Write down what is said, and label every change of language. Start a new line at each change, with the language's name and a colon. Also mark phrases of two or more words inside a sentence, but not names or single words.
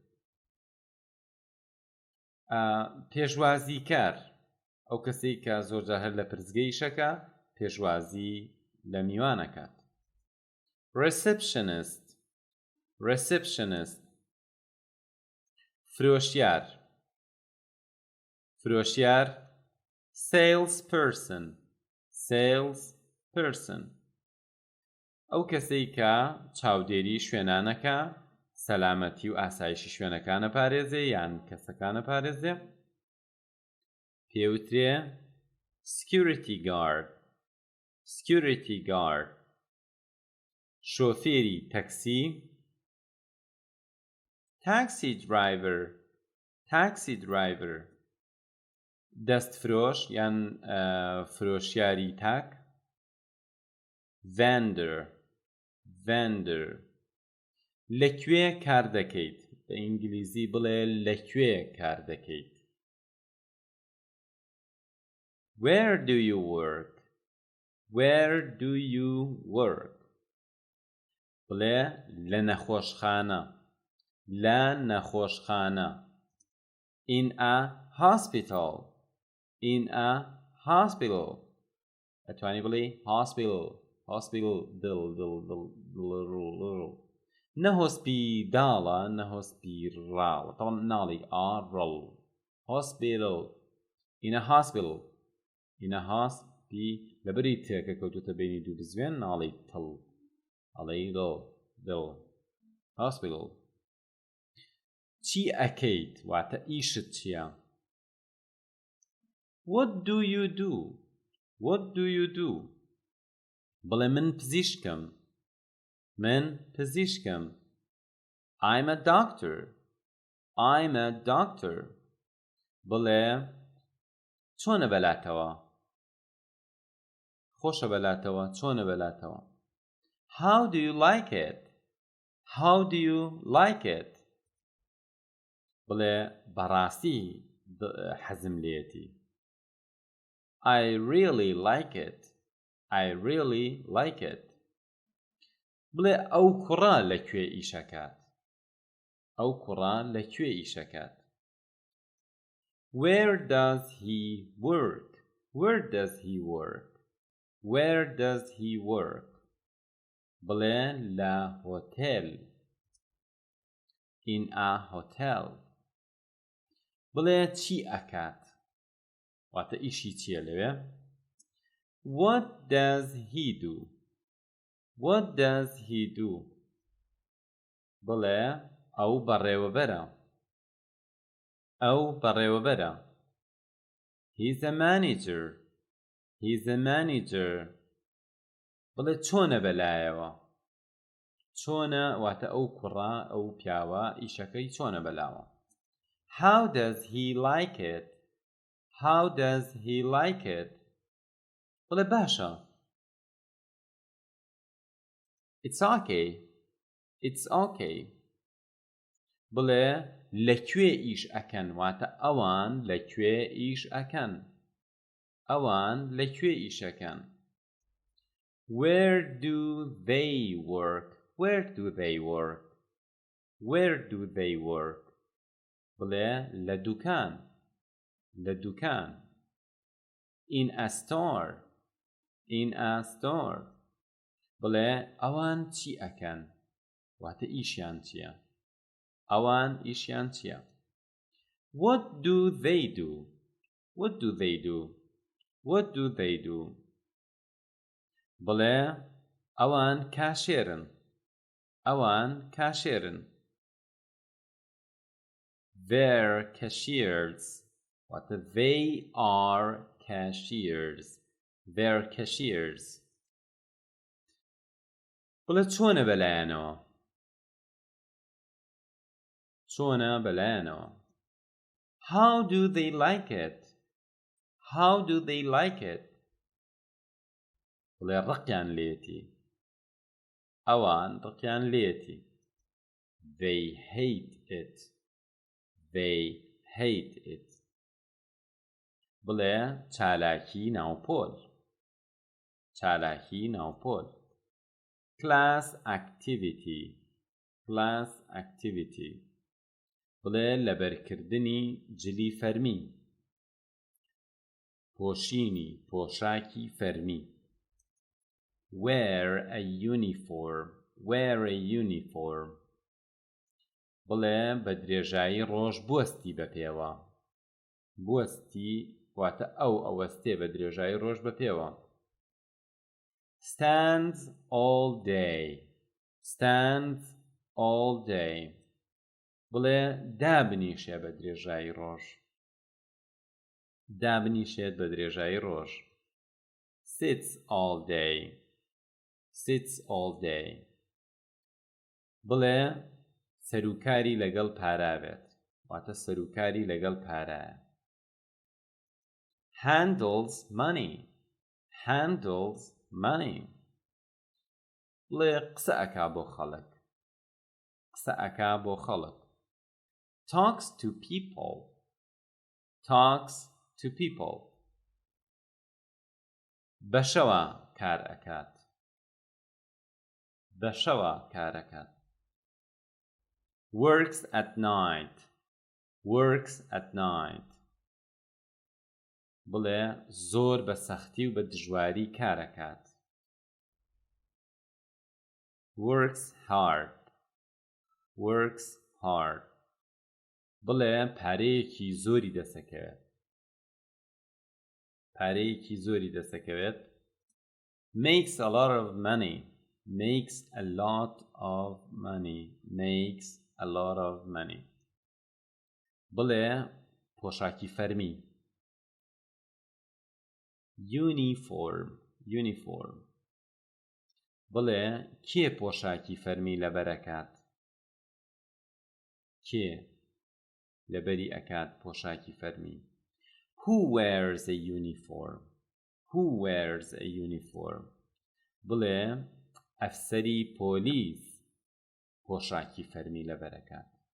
Central Kurdish: پێشوازیکار، ئەو کەسەی کە زۆرجار هەر لە پرزگەی ئیشەکە پێشوازی لە میوانەکات.
English: Receptionist. Receptionist.
Central Kurdish: فرۆشیار. فرۆشیار.
English: Sales person. Sales person.
Central Kurdish: ئەو کەسەی کە چاودێری شوێنانەکە، سەلامەتی و ئاسایشی شوێنەکانە پارێزێ یان کەسەکانە پارێزێ، پێوترێ
English: security guard. Security guard.
Central Kurdish: شۆفێری تەکسی.
English: Taxi driver. Taxi driver.
Central Kurdish: دەستفرۆش یان فرۆشیاری تاک.
English: Vendor. Vendor.
Central Kurdish: لەکوێ کار دەکەیت؟ بە ئینگلیزی بڵێ لەکوێ کار دەکەیت.
English: Where do you work? Where do you work?
Central Kurdish: بڵێ لە نەخۆشخانە. لە نەخۆشخانە.
English: In a hospital. In a hospital.
Central Kurdish: ئەتوانی بڵێ
English: hospital. hospital.
Central Kurdish: نە هۆسپیداڵە، نە هۆسپیڕاڵ، تەڵم ناڵی ئاڕڵ.
English: hospital. In a hospital. In a
Central Kurdish: لەبەری تێکە کەوتوتە بینی دوو بزوێن ناڵی تڵ، ئەڵەی دڵ. hospital. چی ئەکەیت؟ واتە ئیشت چییە؟
English: What do you do? What do you do?
Central Kurdish: بڵێ من پزیشکم. من پزیشکم.
English: I'm a doctor. I'm a doctor.
Central Kurdish: بڵێ چۆنە بەلاتەوە؟ خۆشە بەلاتەوە، چۆنە بەلاتەوە؟
English: How do you like it? How do you like it?
Central Kurdish: بڵێ بەڕاستی حەزم لێتی.
English: I really like it. I really like it.
Central Kurdish: بڵێ ئەو کوڕە لەکوێ ئیشەکات؟ ئەو کوڕە لەکوێ ئیشەکات؟
English: Where does he work? Where does he work? Where does he work?
Central Kurdish: بڵێ لە هۆتێل.
English: In a hotel.
Central Kurdish: بڵێ چی ئەکات؟ واتە ئیشی چییە لەوێ؟
English: What does he do? What does he do?
Central Kurdish: بڵێ ئەو بەڕێوەبەرە. ئەو بەڕێوەبەرە.
English: He's a manager. He's a manager.
Central Kurdish: بڵێ چۆنە بەلایەوە؟ چۆنە واتە ئەو کوڕە ئەو پیاوە ئیشەکەی چۆنە بەلاوە؟
English: How does he like it? How does he like it?
Central Kurdish: بڵێ باشە.
English: It's okay. It's okay.
Central Kurdish: بڵێ لەکوێ ئیش ئەکەن؟ واتە ئەوان لەکوێ ئیش ئەکەن؟ ئەوان لەکوێ ئیش ئەکەن؟
English: Where do they work? Where do they work? Where do they work?
Central Kurdish: بڵێ لە دوکان. لە دوکان.
English: In a store. In a store.
Central Kurdish: بڵێ ئەوان چی ئەکەن؟ واتە ئیشیان چییە؟ ئەوان ئیشیان چییە؟
English: What do they do? What do they do? What do they do?
Central Kurdish: بڵێ ئەوان کاشێرن. ئەوان کاشێرن.
English: They're cashiers. واتە they are cashiers. They're cashiers.
Central Kurdish: بڵێ چۆنە بەلایەنەوە؟ چۆنە بەلایەنەوە؟
English: How do they like it? How do they like it?
Central Kurdish: بڵێ ڕقیان لێتی. ئەوان ڕقیان لێتی.
English: They hate it. They hate it.
Central Kurdish: بڵێ چالاکی ناوپۆل. چالاکی ناوپۆل.
English: Class activity. Class activity.
Central Kurdish: بڵێ لەبەرکردنی جلی فەرمی. پۆشینی پۆشاکی فەرمی.
English: Wear a uniform. Wear a uniform.
Central Kurdish: بڵێ بە درێژایی ڕۆژ بوەستی بەپێوە. بوەستی واتە ئەو ئەوەستێ بە درێژایی ڕۆژ بەپێوە.
English: Stands all day. Stands all day.
Central Kurdish: بڵێ دابنیشێ بە درێژایی ڕۆژ. دابنیشێت بە درێژایی ڕۆژ.
English: Sits all day. Sits all day.
Central Kurdish: بڵێ سەرۆکاری لەگەڵ پارابێت. واتە سەرۆکاری لەگەڵ پارایە.
English: Handles money. Handles money.
Central Kurdish: بڵێ قسە ئەکا بۆ خەڵک. قسە ئەکا بۆ خەڵک.
English: Talks to people. Talks to people.
Central Kurdish: بەشەوە کار ئەکات. بەشەوە کار ئەکات.
English: Works at night. Works at night.
Central Kurdish: بڵێ زۆر بە سەختی و بە دژواری کار ئەکات.
English: Works hard. Works hard.
Central Kurdish: بڵێ پارەیەکی زۆری دەسەکەوێت. پارەیەکی زۆری دەسەکەوێت.
English: Makes a lot of money. Makes a lot of money. Makes a lot of money.
Central Kurdish: بڵێ پۆشاکی فەرمی.
English: Uniform. Uniform.
Central Kurdish: بڵێ کێ پۆشاکی فەرمی لەبەرەکات کێ لەبەری ئەکات پۆشاکی فەرمی
English: Who wears a uniform Who wears a uniform
Central Kurdish: بڵێ ئەفسەری پۆلیس پۆشاکی فەرمی لەبەرەکات